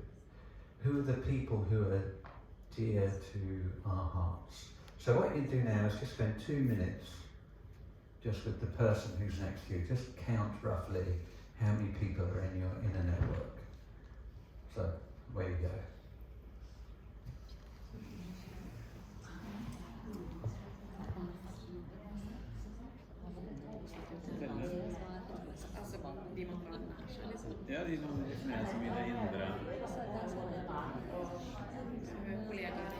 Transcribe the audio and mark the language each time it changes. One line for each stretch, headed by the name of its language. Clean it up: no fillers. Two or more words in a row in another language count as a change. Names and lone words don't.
English: Who are the people who are dear to our hearts? So what you can do now is just spend 2 minutes just with the person who's next to you. Just count roughly how many people are in your inner network. So, away you go.
Norwegian: Ja, de som definerer som i det indre. Kollegaer